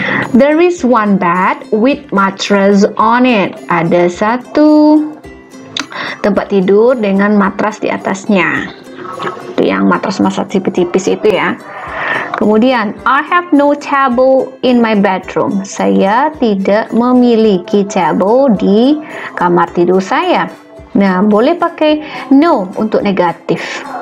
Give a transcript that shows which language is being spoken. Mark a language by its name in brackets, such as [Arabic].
[English] There is one bed with mattress on it. [Indonesian] Ada satu tempat tidur dengan matras di atasnya. Itu yang matras tipis-tipis itu ya. Kemudian, [English] I have no table in my bedroom. [Indonesian] Saya tidak memiliki table di kamar tidur saya. Nah, boleh pakai no untuk negatif.